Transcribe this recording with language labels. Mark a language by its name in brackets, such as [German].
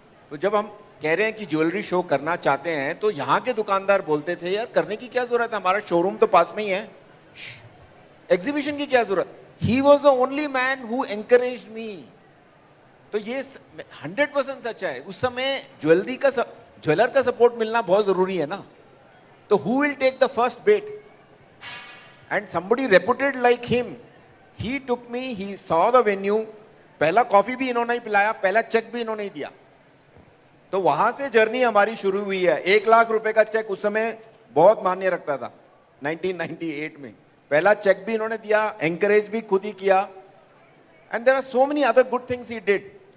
[Hindi] तो जब हम कह रहे हैं कि ज्वेलरी शो करना चाहते हैं तो यहाँ के दुकानदार बोलते थे यार करने की क्या जरूरत है, हमारा शोरूम तो पास में ही है, एग्जीबिशन की क्या जरूरत. [English] He was the only man who encouraged me. [Hindi] तो ये 100% सच है. उस समय ज्वेलर का सपोर्ट मिलना बहुत जरूरी है ना. [English] तो who will take the first bait? And somebody reputed like him, he took me, he saw the venue, [Hindi] पहला कॉफी भी इन्होंने ही पिलाया, पहला चेक भी इन्होंने ही दिया। तो वहां से जर्नी हमारी शुरू हुई है। 1 लाख रुपए का चेक उस समय बहुत मान्य रखता था 1998 में। पहला चेक भी इन्होंने दिया, एंकरेज भी खुद ही किया, [English] And there are so many other good things he did.